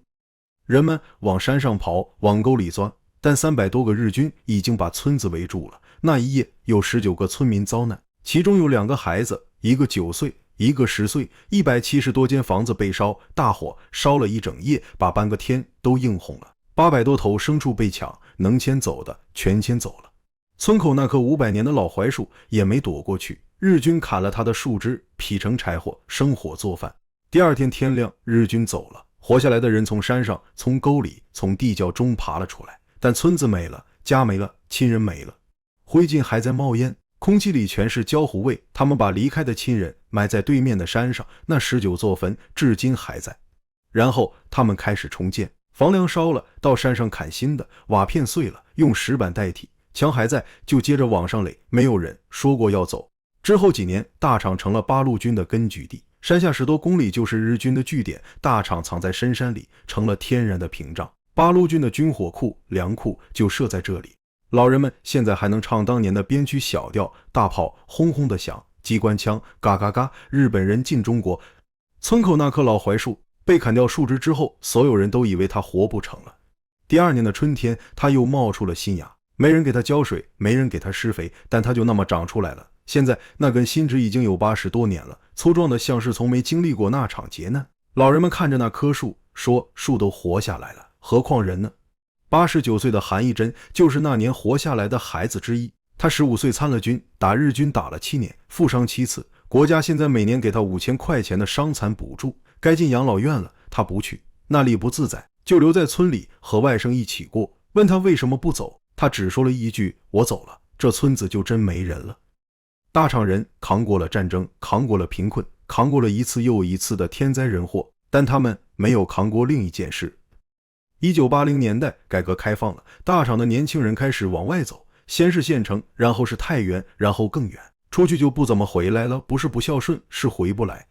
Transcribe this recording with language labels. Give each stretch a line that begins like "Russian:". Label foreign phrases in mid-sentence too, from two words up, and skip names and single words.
Chinese: 人們往山上跑，往溝裡鑽，但300多個日軍已經把村子圍住了。那一夜，有19個村民遭難，其中有2個孩子，一個9歲，一個10歲，170多間房子被燒，大火燒了一整夜，把半個天都映紅了。800多頭牲畜被搶，能牽走的全牽走了。村口那棵500年的老槐樹也沒躲過去，日軍砍了它的樹枝，劈成柴火，生火做飯。第2天天亮，日軍走了，活下來的人從山上、從溝裡、從地窖中爬了出來，但村子沒了，家沒了，親人沒了，灰燼還在冒煙，空氣裡全是焦糊味。他們把離開的親人埋在對面的山上，那19座墳至今還在。然後他們開始重建，房梁燒了，到山上砍新的，瓦片碎了，用石板代替，牆還在，就接着往上垒。沒有人說過要走。之後幾年，大廠成了八路軍的根據地，山下10多公里就是日軍的據點，大廠藏在深山裡，成了天然的屏障。八路軍的軍火庫、糧庫就設在這裡。老人們現在還能唱當年的邊區小調，大炮轟轟地響，機關槍嘎嘎嘎，日本人進中國。村口那棵老槐樹被砍掉樹枝之後，所有人都以為它活不成了。第2年的春天，它又冒出了新芽，沒人給它澆水，沒人給它施肥，但它就那麼長出來了。現在那根新枝已經有80多年了，粗壯的像是從沒經歷過那場劫難。老人們看着那棵樹，說樹都活下來了，何況人呢？ 89歲的韓義珍就是那年活下來的孩子之一。他15歲參了軍，打日軍打了7年，負傷7次。國家現在每年給他5000塊錢的傷殘補助。該進養老院了，他不去，那裡不自在，就留在村裡和外甥一起過。問他為什麼不走，他只說了一句：我走了，這村子就真沒人了。大廠人扛過了戰爭，扛過了貧困，扛過了一次又一次的天災人禍，但他們沒有扛過另一件事。1980年代改革開放了，大廠的年輕人開始往外走，先是縣城，然後是太原，然後更遠，出去就不怎麼回來了，不是不孝順，是回不來。